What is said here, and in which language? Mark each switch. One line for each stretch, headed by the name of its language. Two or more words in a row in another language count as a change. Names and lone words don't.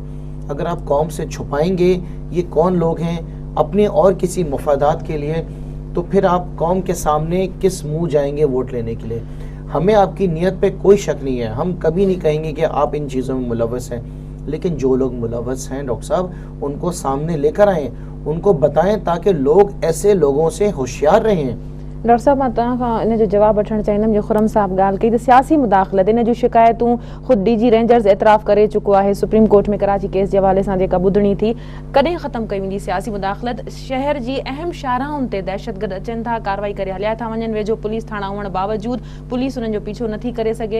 Urdu: اگر آپ قوم سے چھپائیں گے یہ کون لوگ ہیں اپنے اور کسی مفادات کے لیے، تو پھر آپ قوم کے سامنے کس منہ جائیں گے ووٹ لینے کے لیے. ہمیں آپ کی نیت پہ کوئی شک نہیں ہے، ہم کبھی نہیں کہیں گے کہ آپ ان چیزوں میں ملوث ہیں، لیکن جو لوگ ملوث ہیں ڈاکٹر صاحب ان کو سامنے لے کر آئیں، ان کو بتائیں تاکہ لوگ ایسے لوگوں سے ہوشیار رہیں.
Sindhi: ڈاکٹر صاحب मां तव्हां खां इन जो जवाबु वठणु चाहींदमि जो खुरम साहब ॻाल्हि कई त सियासी मुदाख़लत इन जूं शिकायतूं ख़ुदि DG रेंजर्स एतिराफ़ करे चुको आहे सुप्रीम कोर्ट में कराची केस जे हवाले सां जेका ॿुधणी थी. कॾहिं ख़तमु कई वेंदी सियासी मुदाख़लत? शहर जी अहम शाहराउनि ते दहशतगर्द अचनि था, कार्रवाई करे हलिया था वञनि, वेझो पुलिस थाणा हुअण बावजूदु पुलिस उन्हनि जो पीछो नथी करे सघे.